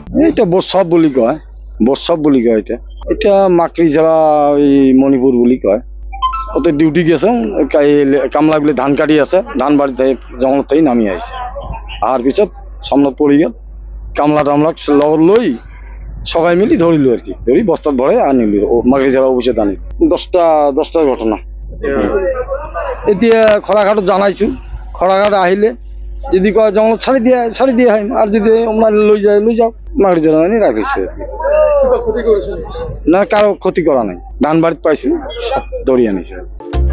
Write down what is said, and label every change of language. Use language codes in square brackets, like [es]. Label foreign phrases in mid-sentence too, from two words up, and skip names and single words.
[as] এটা বৈষ্ণৱ বুলি কয়, বৈষ্ণৱ বুলি কয়। এতিয়া মাকড়ি জেলা এই মণিপুর বুলি কয়। ওতে ডিউটি গেছে, কামলাগুলি ধান কাটি আছে, ধান বাড়িতে জঙ্গলতেই নামি আইছে। আর পিছত সামনত পড়ে গেল, কামলা টামলা লগত লই সবাই মিলি ধরিল আর কি, ধরি বস্তাত ভরে আনিল মাকড়ি জেলা অফিসে আনিল। 10টার ঘটনা। এতিয়া খরাঘাটত জানাইছো, খরাঘাট আহিলে যদি কয় জঙ্গল ছাড়ি দিয়ে হয়, আর যদি লই যাও মাকড়ি জেলা আনি রাখিছে। না কারো ক্ষতি করা নাই, ধান বাড়িতে পাইছি সব ধরিয়ে আনিছে।